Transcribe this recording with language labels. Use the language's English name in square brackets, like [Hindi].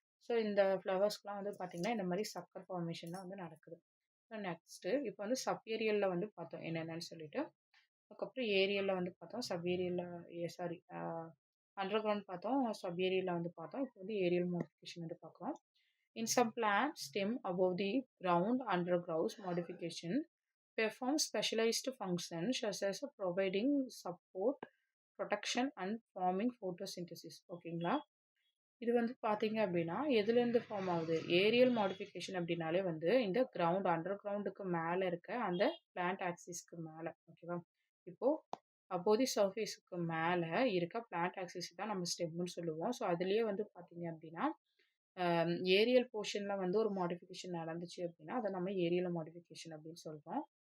[Tamil] So இந்த ஃப்ளவர்ஸ்லாம் வந்து பார்த்திங்கன்னா இந்த மாதிரி சக்கர் ஃபார்மேஷன் தான் வந்து நடக்குது. ஸோ நெக்ஸ்ட்டு இப்போ வந்து சப் ஏரியலில் வந்து பார்த்தோம் என்னென்னு சொல்லிட்டு. அதுக்கப்புறம் ஏரியலில் வந்து பார்த்தோம். சப் ஏரியலில் சாரி அண்டர் கிரவுண்ட் பார்த்தோம். சப் ஏரியலில் வந்து பார்த்தோம். இப்போ வந்து ஏரியல் மாடிஃபிகேஷன் வந்து பார்க்குறோம். [English] In some plants, stem above the ground underground modification perform specialized functions such as providing support, protection and forming photosynthesis. [Tamil] ஓகேங்களா. இது வந்து பார்த்தீங்க அப்படின்னா எதுலேருந்து ஃபார்ம் ஆகுது? ஏரியல் மாடிஃபிகேஷன் அப்படின்னாலே வந்து இந்த கிரவுண்ட் அண்டர் கிரவுண்டுக்கு மேலே இருக்க அந்த பிளான்ட் ஆக்சிஸ்க்கு மேலே ஓகேவா. இப்போது அப்போதி சர்ஃபேஸுக்கு மேலே இருக்க பிளான்ட் ஆக்சிஸ் தான் நம்ம ஸ்டெம்னு சொல்லுவோம். ஸோ அதுலேயே வந்து பார்த்தீங்க அப்படின்னா ஏரியல் போர்ஷனில் வந்து ஒரு மாடிஃபிகேஷன் நடந்துச்சு அப்படின்னா அதை நம்ம ஏரியல் மாடிஃபிகேஷன் அப்படின்னு சொல்கிறோம்.